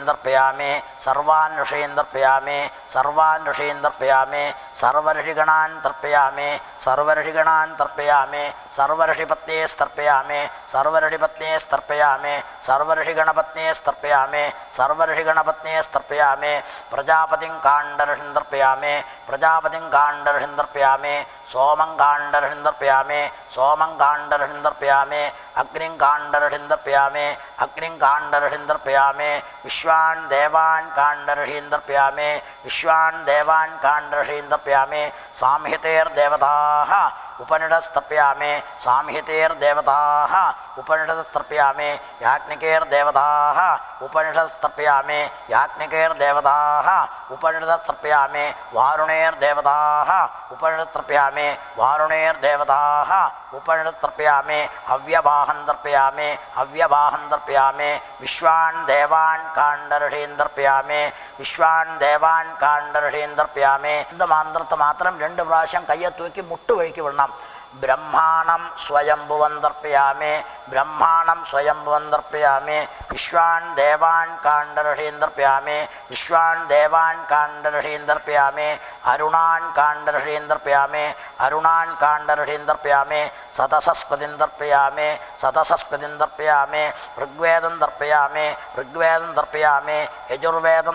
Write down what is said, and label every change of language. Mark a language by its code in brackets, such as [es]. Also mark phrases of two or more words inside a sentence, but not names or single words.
[sa] തർപ്പയാമി സർവാൻ ഋഷീൻ തർപ്പയാമി സർവാൻ ഋഷീൻ തർപ്പയാമി സർവഋഷിഗണാൻ തർപ്പയാമി സർവഋഷിഗണാൻ തർപ്പയാമി സർവഋഷിപത്നീസ്തർപ്പയാമി സർവഋഷിപത്നീസ്തർപ്പയാമി സർവഋഷിഗണപത്നീസ്തർപ്പയാമി സർവഋഷിഗണപത്നീസ്തർപ്പയാമി പ്രജാപതിം കാണ്ഡഋഷിം തർപ്പയാമി പ്രജാപതിം കാണ്ഡഋഷിം തർപ്പയാമി സോമം കാണ്ഡഋഷിം തർപ്പയാമി സോമം കാണ്ഡഋഷിം തർപ്പയാമി. अग्निं काण्डरहिं तर्पयामि अग्निं काण्डरहिं तर्पयामि विश्वान् देवान् काण्डरहिं तर्पयामि विश्वान् देवान् काण्डरहिं तर्पयामि सामहितेर्देवताः उपनिषस्तर्पयामि सामहितेर्देवताः उपनिषस्तर्पयामि याज्ञिकेर्देवताः उपनिषस्तर्पयामि याज्ञिकेर्देवताः उपनिषस्तर्पयामि वारुणेर्देवताः उपनिषस्तर्पयामि वारुणेर्देवताः उपनिषस्तर्पयामि हव्यवाहं तर्पयामि हव्यवाहं तर्पयामि विश्वान् देवान् काण्डरहिं तर्पयामि विश्वान् देवान् काण्डरहिं तर्पयामि [ta] இந்த மந்திரத்தை மாத்திரம் [sa] 2 [ml] പ്രാവശ്യം കയ്യെ തൂക്കി മുട്ട് വഴിക്ക് വിടണം [sa] ब्रह्माणं स्वयंभुवं तर्पयामि ब्रह्माणं स्वयंभुवं तर्पयामि विश्वान् देवान् काण्डरहिं तर्पयामि विश्वान् देवान् काण्डरहिं तर्पयामि अरुणान् काण्डरहिं तर्पयामि अरुणान् काण्डरहिं तर्पयामि सतसस्पतिं तर्पयामि सतसस्पतिं तर्पयामि ऋग्वेदं तर्पयामि ऋग्वेदं तर्पयामि यजुर्वेदं